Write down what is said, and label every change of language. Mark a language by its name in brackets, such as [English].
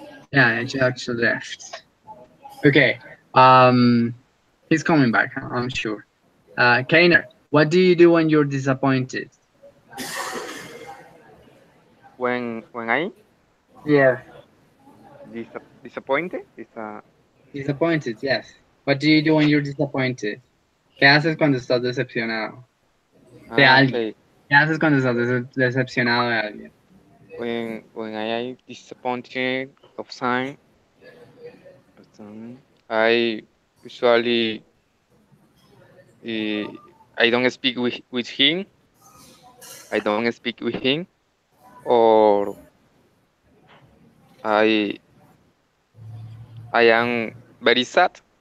[English] Yeah, she actually left. Okay. Um, he's coming back, I'm sure. Kainer, what do you do when you're disappointed? when I Yeah. disappointed, Disappointed, yes. What do you do when you're disappointed? [Spanish] ¿Qué haces cuando estás decepcionado de alguien? [English] okay. [Spanish] ¿Qué haces cuando estás decepcionado de alguien? [English] When I disappointed of some, I usually uh, I don't speak with him. I don't speak with him, or I I am very sad.